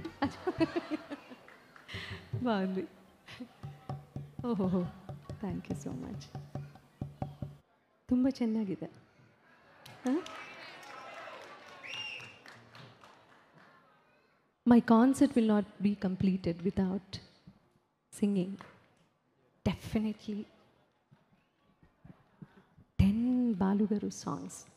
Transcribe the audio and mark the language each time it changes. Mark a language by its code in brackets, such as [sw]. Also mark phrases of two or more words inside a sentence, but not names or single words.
[te] బాగుంది. [en] ಓಹೋ, thank you so much. [kn] ತುಂಬ ಚೆನ್ನಾಗಿದೆ. [en] My concert will not be completed without singing. Definitely 10 Balu Garu songs.